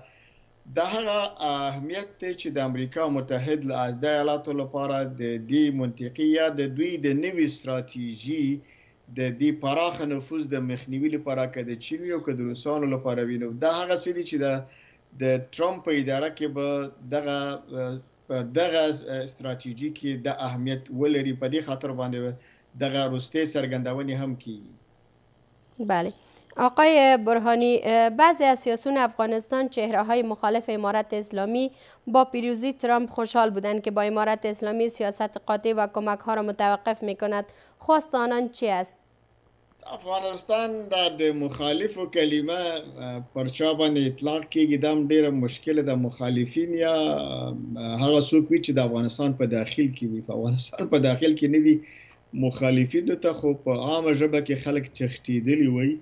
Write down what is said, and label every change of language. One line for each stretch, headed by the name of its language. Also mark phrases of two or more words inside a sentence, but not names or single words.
Pashto: دا هغه اهمیت دی چې د امریکا متحده ایالاتو لپاره د دې منطقې یا د دوی د نوې ستراتیژي د دې پراخه نفوذ د مخنیوي لپاره که د چین او که د روسانو لپاره وینو. دا هغه څه دي چې د ترامپ په اداره کې به دغه ستراتیژي کې د اهمیت ولري. په دې خاطر باندې دغه روسته څرګندونې هم کیږي.
Persian: بله آقای برهانی، بعضی از سیاسیون افغانستان چهره های مخالف امارت اسلامی با پیروزی ترامپ خوشحال بودند که با امارت اسلامی سیاست قاطع و کمک ها را متوقف می کند. خواست آنان چی است؟
Pashto: افغانستان د مخالف کلمه پرچا باندې اطلاق کیږي، دا ډیره مشکله د مخالفین یا هغه څوک چې د افغانستان په داخل کې دي. په افغانستان په داخل کې نه دي مخالفین ته، خو په عامه ژبه کې خلک چختیدلی وي.